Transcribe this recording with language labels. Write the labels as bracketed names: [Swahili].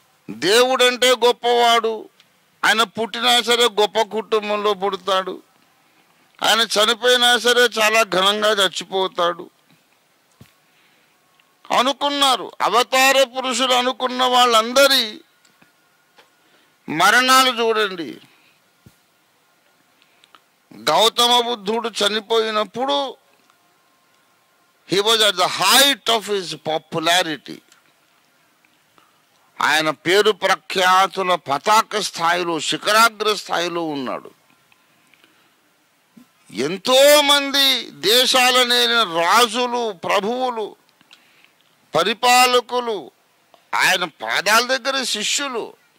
[Telugu] దేవుడంటే గొప్పవాడు. ఆయన పుట్టినా సరే గొప్ప కుటుంబంలో పుడతాడు. ఆయన చనిపోయినా సరే చాలా ఘనంగా చచ్చిపోతాడు అనుకున్నారు. అవతార పురుషులు అనుకున్న వాళ్ళందరి మరణాలు చూడండి. గౌతమ బుద్ధుడు చనిపోయినప్పుడు [English] he was at the height of his popularity. [Telugu] ఆయన పేరు ప్రఖ్యాతుల పతాక స్థాయిలో, శిఖరాగ్ర స్థాయిలో ఉన్నాడు. ఎంతో మంది దేశాలనే రాజులు, ప్రభువులు, పరిపాలకులు ఆయన పాదాల దగ్గర శిష్యులు.